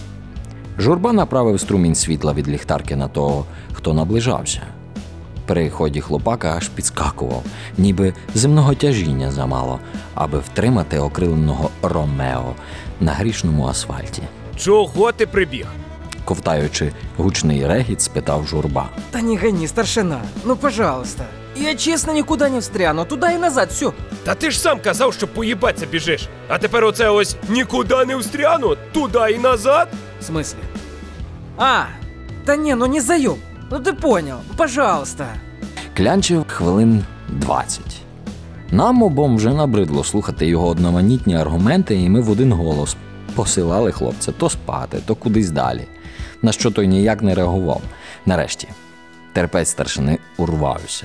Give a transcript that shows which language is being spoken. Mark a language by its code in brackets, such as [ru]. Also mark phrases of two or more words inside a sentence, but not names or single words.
[uk] Журба направив струмінь світла від ліхтарки на того, хто наближався. При ході хлопака аж підскакував, ніби земного тяжіння замало, аби втримати окриленого Ромео на грішному асфальті. Чого ти прибіг? Ковтаючи гучний регіт, спитав Журба. [ru] Да не гони, старшина, ну пожалуйста. Я честно никуда не встряну, туда и назад, все. [uk] Та ти ж сам казав, що поїбаться біжиш. А тепер оце ось нікуди не встряну, туди і назад? [ru] В смысле? Да не, ну не заеб. Ну ты понял, пожалуйста. [uk] Клянчив хвилин 20. Нам обом вже набридло слухати його одноманітні аргументи, і ми в один голос посилали хлопця то спати, то кудись далі, на що той ніяк не реагував. Нарешті, терпець старшини урвався.